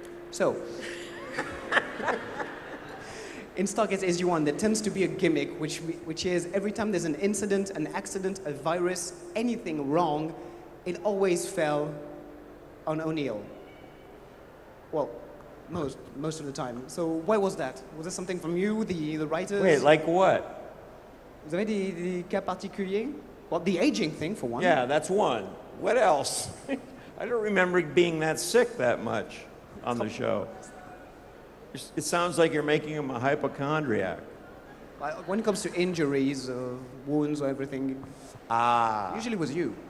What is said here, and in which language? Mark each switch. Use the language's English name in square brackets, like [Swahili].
[English] So, in Stargate AG1, there tends to be a gimmick, which is every time there's an incident, an accident, a virus, anything wrong, it always fell on O'Neill. Well, most of the time. So why was that? Was that something from you, the writers? Wait, like what? [French] Vous avez des cas particuliers? [English] Well, the aging thing, for one. Yeah, that's one. What else? I don't remember being that sick that much on the show. It sounds like you're making him a hypochondriac. When it comes to injuries, wounds, or everything, usually it was you.